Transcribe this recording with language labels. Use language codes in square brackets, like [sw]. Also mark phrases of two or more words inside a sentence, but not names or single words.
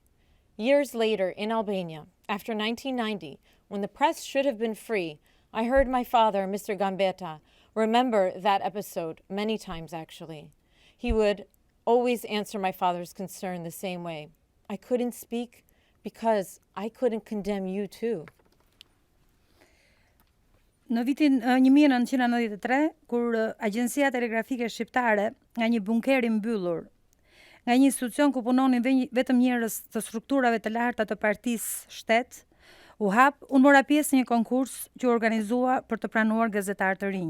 [en] Years later, in Albania, after 1990, when the press should have been free, I heard my father, Mr. Gambetta, remember that episode many times, actually. He would always answer my father's concern the same way. I couldn't speak because I couldn't condemn you too. [sq] Në vitin 1993, kur Agjencia Telegrafike Shqiptare, nga një bunker i mbyllur, nga një institucion ku punonin vetëm njerëz të strukturave të larta të partisë shtet, u hap, unë mora pjesë në një konkurs që u organizua për të pranuar gazetar të rinj.